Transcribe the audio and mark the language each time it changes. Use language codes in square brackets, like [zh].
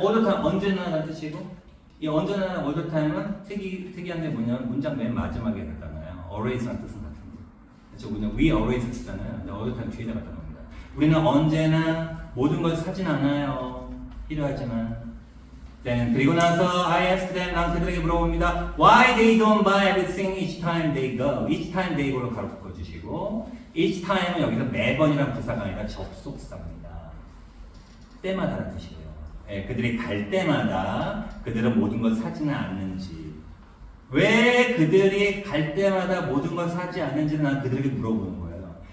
[en] all the time [ko] 언제나라는 뜻이고 이 언제나 all the time은 특이한 게 뭐냐면 문장 맨 마지막에 나타나요. always라는 뜻은 같은데 그렇죠? 우리는 [en] we always [ko] 쓰잖아요. 근데 [en] all the time [ko] 뒤에다 갖다 놓습니다. 우리는 언제나 모든 걸 사진 않아요. 필요하지만 그리고 나서 [en] I asked them, [ko] 난 그들에게 물어봅니다. [en] Why they don't buy everything each time they go? each time they go [ko] 로 가로 묶어주시고 each time은 여기서 매번이란 부사가 아니라 접속사입니다. 때마다라는 뜻이에요. 예, 그들이 갈 때마다 그들은 모든 걸 사지는 않는지. 왜 그들이 갈 때마다 모든 걸 사지 않는지는 난 그들에게 물어보는 거예요.